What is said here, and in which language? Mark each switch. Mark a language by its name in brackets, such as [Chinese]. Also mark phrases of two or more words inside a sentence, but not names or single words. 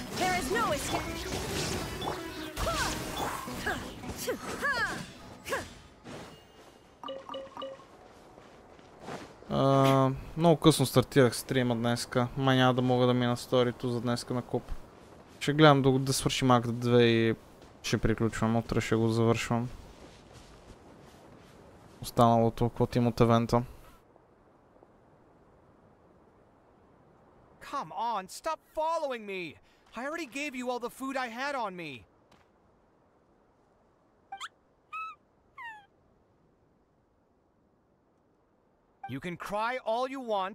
[Bulgarian] Много късно стартирах стрима днеска. Май няма да мога да мина сторито за днеска на куп. Ще гледам да свършим акт 2 и ще приключвам. Утре ще го завършвам. Останалото, каквото им от евента. [English] Come on, stop following me! I already gave you all the food I had on me! You can cry all you want.